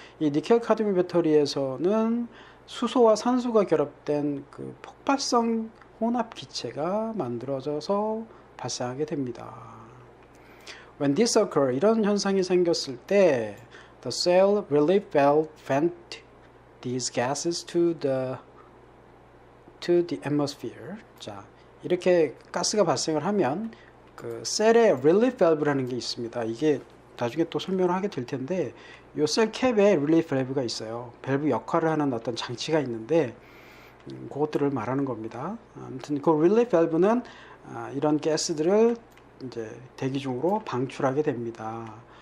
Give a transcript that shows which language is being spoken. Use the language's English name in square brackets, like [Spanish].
[Korean] 이 니켈 카드뮴 배터리에서는 수소와 산소가 결합된 그 폭발성 혼합 기체가 만들어져서 발생하게 됩니다. [English] When this occurs, [Korean] 이런 현상이 생겼을 때 [English] the cell relief valve vent these gases to the atmosphere. [Korean] 자, 이렇게 가스가 발생을 하면 그 셀에 relief valve라는 게 있습니다. 이게 나중에 또 설명을 하게 될 텐데 이 셀 캡에 relief valve가 있어요. 밸브 역할을 하는 어떤 장치가 있는데 그것들을 말하는 겁니다. 아무튼 그 relief valve는 이런 가스들을 이제 대기 중으로 방출하게 됩니다.